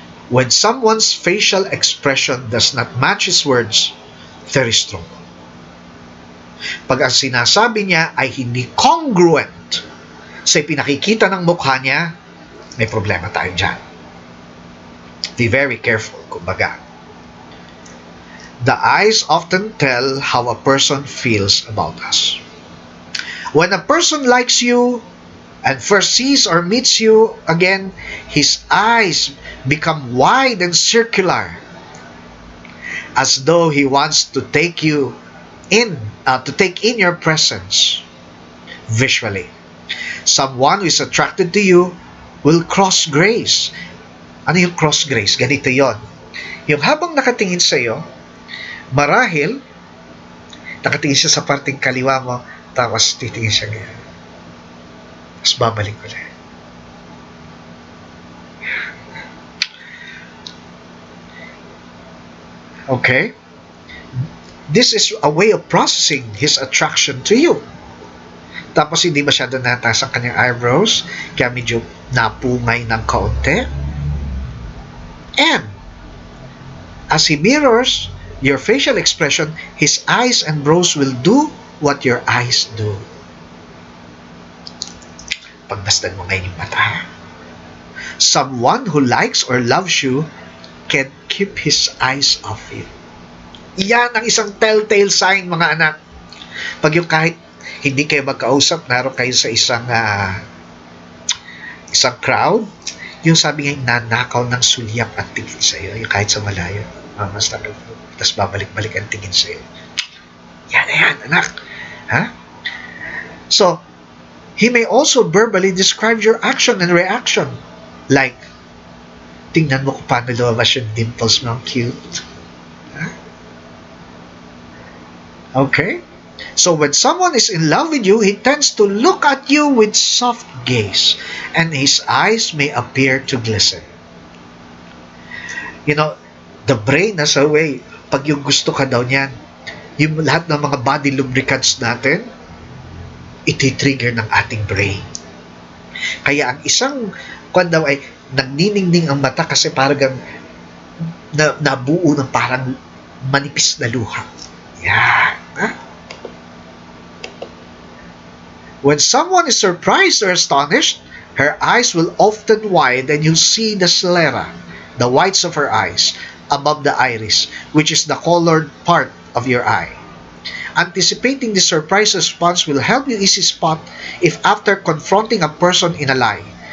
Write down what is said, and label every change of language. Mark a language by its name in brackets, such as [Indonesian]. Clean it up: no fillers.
[English] When someone's facial expression does not match his words, there is trouble. [Filipino] Pag ang sinasabi niya ay hindi congruent sa pinakikita ng mukha niya, may problema tayo dyan. [English] Be very careful, kumbaga. The eyes often tell how a person feels about us. When a person likes you and first sees or meets you again, his eyes become wide and circular, as though he wants to take in your presence visually. Someone who is attracted to you will cross grace. [Filipino] Ano yung cross grace? Ganito yon. Yung habang nakatingin sa iyo, marahil nakatingin siya sa parting kaliwa mo, tapos titingin siya ganyan. Tapos babalik ulit. Okay? [English] This is a way of processing his attraction to you. [Filipino] Tapos hindi masyado nataas ang kanyang eyebrows, kaya medyo napungay ng kaunti. [English] And as he mirrors your facial expression, his eyes and brows will do what your eyes do. [Filipino] Pagmasdan mo ngayon yung mata. [English] Someone who likes or loves you can keep his eyes off you. [Filipino] Iyan ang isang telltale sign, mga anak. Pag yung kahit hindi kayo magkausap, naroon kayo sa isang crowd, yung sabi nga, nanakaw ng sulyap at tingin sa iyo, yung kahit sa malayo. Tapos babalik-balik ang tingin sa iyo. Yan na yan, anak. Ha? [English] So, he may also verbally describe your action and reaction. [Filipino] Like, tingnan mo kung paano lumabas yung dimples mo, cute. Ha? [English] Okay? So when someone is in love with you, he tends to look at you with soft gaze, and his eyes may appear to glisten. You know, the brain has a way, [Filipino] pag yung gusto ka daw niyan, yung lahat ng mga body lubricants natin, iti-trigger ng ating brain. Kaya ang isang kwan daw ay nagniningning ang mata kasi parang nabuo ng parang manipis na luha. Yan. Ha? [English] When someone is surprised or astonished, her eyes will often widen and you'll see the sclera, the whites of her eyes, above the iris, which is the colored part of your eye. Anticipating the surprise response will help you easily spot if after confronting a person in a lie.